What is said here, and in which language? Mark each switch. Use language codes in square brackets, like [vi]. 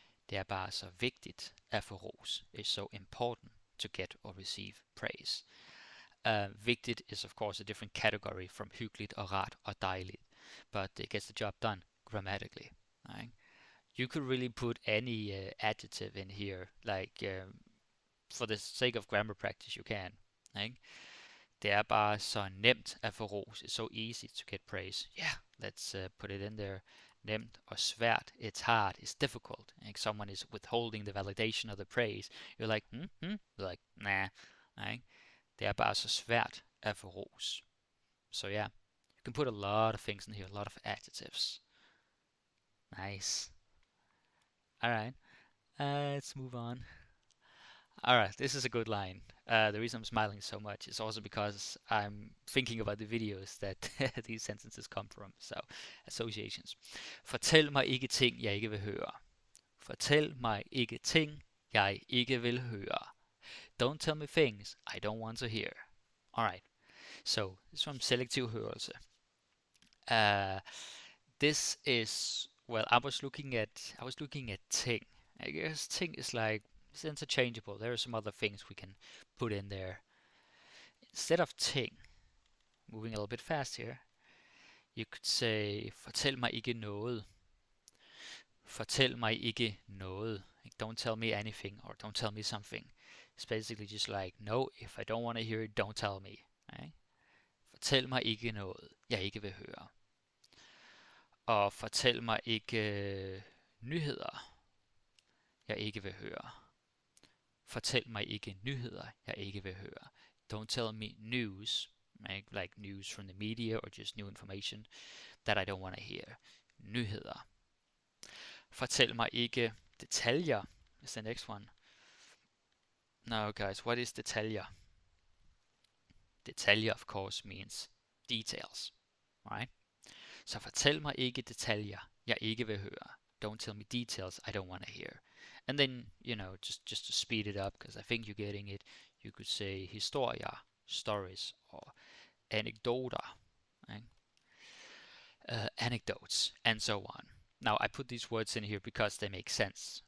[da] Det er bare så vigtigt at få ros. [en] It's so important to get or receive praise. Vigtigt is of course a different category from [da] hyggeligt og rart og dejligt, [en] but it gets the job done grammatically. You could really put any adjective in here, like for the sake of grammar practice you can. [da] Det er bare så nemt at få ros. [en] It's so easy to get praise. Yeah, let's put it in there. [da] nemt og svært. [en] It's hard, it's difficult. Like someone is withholding the validation of the praise. You're like, You're like, nah. Right? [da] Det er bare så svært at få ros. [en] So yeah, you can put a lot of things in here, a lot of adjectives. Nice. Alright, let's move on. Alright, this is a good line. The reason I'm smiling so much is also because I'm thinking about the videos that these sentences come from. So, associations. [da] Fortæl mig ikke ting, jeg ikke vil høre. Fortæl mig ikke ting, jeg ikke vil høre. [en] Don't tell me things I don't want to hear. Alright, so this is from selective hørelse. This is, well, I was looking at ting. I guess ting is like, it's interchangeable. There are some other things we can put in there. Instead of ting, moving a little bit fast here, you could say, [da] fortæl mig ikke noget. Fortæl mig ikke noget. [en] Like, don't tell me anything, or don't tell me something. It's basically just like, no, if I don't want to hear it, don't tell me. Right? [da] Fortæl mig ikke noget, jeg ikke vil høre. Og fortæl mig ikke nyheder, jeg ikke vil høre. Fortæl mig ikke nyheder, jeg ikke vil høre. [en] Don't tell me news, like news from the media or just new information that I don't want to hear. Nyheder. [da] Fortæl mig ikke detaljer [en] is the next one. Now guys, what is detaljer? Detaljer of course means details, right? [da] Så fortæl mig ikke detaljer, jeg ikke vil høre. [en] Don't tell me details I don't want to hear. And then, just to speed it up, because I think you're getting it, you could say historier, stories, or anekdoter, right? Anecdotes, and so on. Now, I put these words in here because they make sense.